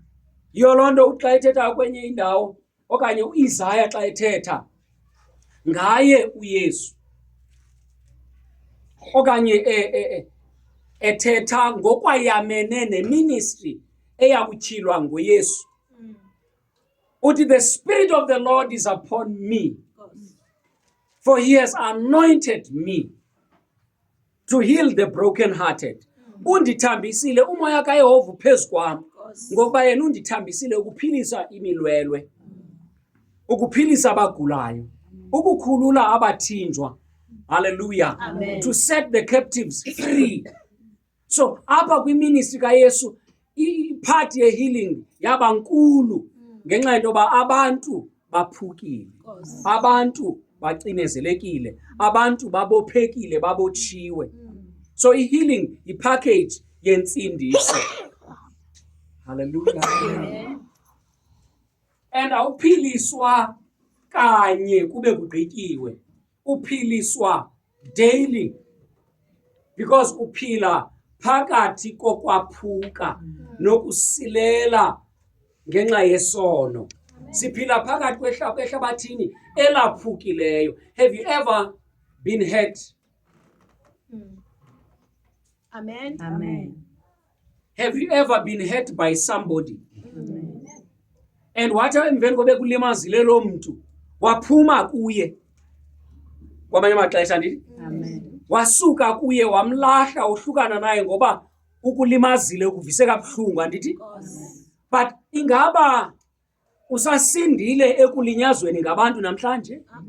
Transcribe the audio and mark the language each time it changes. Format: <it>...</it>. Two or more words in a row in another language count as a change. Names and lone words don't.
<xh>Yiyo loo nto xa ethetha kwenye indawo okanye uIsaya xa ethetha ngaye uYesu okanye ethetha ngokwayamene neministry eyakutyhilwa nguYesu, uthi</xh> <en>the Spirit of the Lord is upon me, for he has anointed me to heal the brokenhearted.</en> <xh>Undithambisile umoya kaYehova phezu kwam ngoba yena undithambisile ukuphilisa imilwelwe, ukuphilisa abagulayo, ukukhulula abathinjwa. Hallelujah. Amen.</xh> <en>To set the captives free.</en> <xh>So apha kwiministry kaYesu part ye-healing yaba nkulu ngenxa yento yoba abantu baphukile, abantu bacinezelekile, abantu babophekile, babotshiwe. So i-healing yi-package yentsindiso. Hallelujah. Amen. And awuphiliswa kanye kube kugqityiwe, uphiliswa daily, because uphila phakathi kokwaphuka nokusilela ngenxa yesono. Siphila phakathi kwehlabathini elaphukileyo.</xh> <en>Have you ever been hurt? Amen. Amen. Have you ever been hurt by somebody?</en> <xh>And wathi emveni kobe kulimazile lo mntu waphuma kuye kwamanye amaxesha ndithi Amen. wasuka kuye wamlahla uhlukana naye ngoba ukulimazile ukuvise kabuhlungu andithi. But ingaba usasindile ekulinyazweni ngabantu namhlanje?</xh>